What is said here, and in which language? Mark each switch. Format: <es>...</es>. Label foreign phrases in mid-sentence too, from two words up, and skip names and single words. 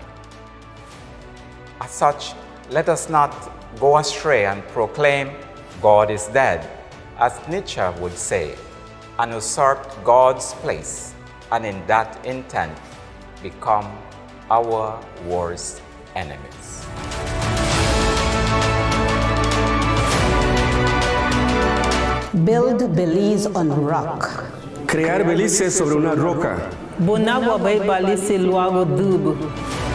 <en>As such, let us not go astray and proclaim God is dead, as Nietzsche would say, and usurped God's place, and in that intent become our worst enemies. Build Belize on rock.</en> <es>Crear Belice sobre una roca.</es> <cab>Bonagua bai balise luago dubo.</cab>